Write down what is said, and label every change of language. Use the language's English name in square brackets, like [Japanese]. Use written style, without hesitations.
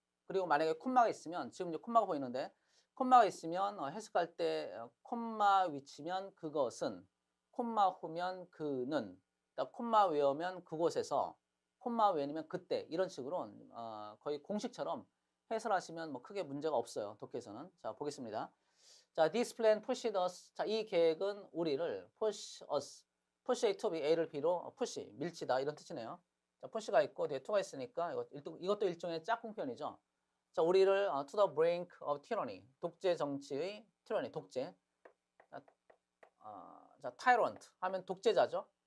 [Korean] 그리고 만약에 콤마가 있으면 지금 이제 콤마가 보이는데 콤마가 있으면 해석할 때 콤마 위치면 그것은, 콤마 후면 그는, 콤마 외우면 그곳에서, 콤마 외우면 그때 이런 식으로 거의 공식처럼 해설하시면 뭐 크게 문제가 없어요. 독해에서는. 자, [English] 보겠습니다. 자, this plan pushed us. [Korean] 자, 이 계획은 우리를 [English] push us. [Korean] push A to B, A를 B로 push, 밀치다 이런 뜻이네요. 자, push가 있고 뒤에 to가 있으니까 이것도 일종의 짝꿍 표현이죠. 자, 우리를 [English] to the brink of tyranny. [Korean] 독재 정치의 tyranny, 독재. 자, tyrant 하면 독재자죠.